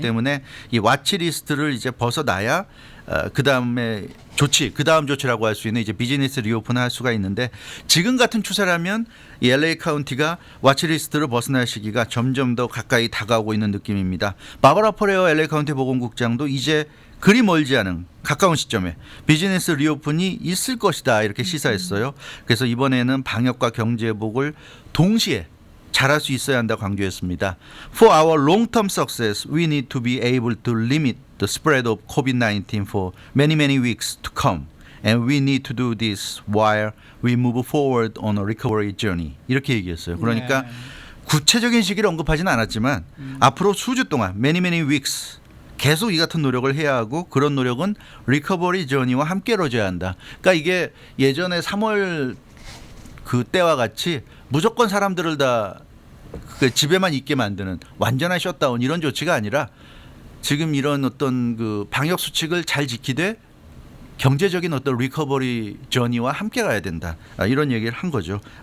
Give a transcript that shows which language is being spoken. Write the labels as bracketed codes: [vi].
[ko] 때문에 이 와치리스트를 이제 벗어나야 그 다음 조치라고 할 수 있는 이제 비즈니스 리오픈을 할 수가 있는데 지금 같은 추세라면 이 LA 카운티가 와치리스트를 벗어날 시기가 점점 더 가까이 다가오고 있는 느낌입니다. 마바라 포레어 LA 카운티 보건국장도 이제 그리 멀지 않은 가까운 시점에 비즈니스 리오픈이 있을 것이다 이렇게 시사했어요. 그래서 이번에는 방역과 경제 회복을 동시에 잘할 수 있어야 한다 강조했습니다. [en] For our long-term success, we need to be able to limit the spread of COVID-19 for many weeks to come. And we need to do this while we move forward on a recovery journey. [ko] 이렇게 얘기했어요. 그러니까 네. 구체적인 시기를 언급하지는 않았지만 앞으로 수주 동안 [en] many weeks [ko] 계속 이 같은 노력을 해야 하고 그런 노력은 리커버리 저니와 함께 이루어져야 한다. 그러니까 이게 예전에 3월 그 때와 같이 무조건 사람들을 다 그 집에만 있게 만드는 완전한 셧다운 이런 조치가 아니라 지금 이런 어떤 그 방역 수칙을 잘 지키되 경제적인 어떤 리커버리 저니와 함께 가야 된다. 이런 얘기를 한 거죠.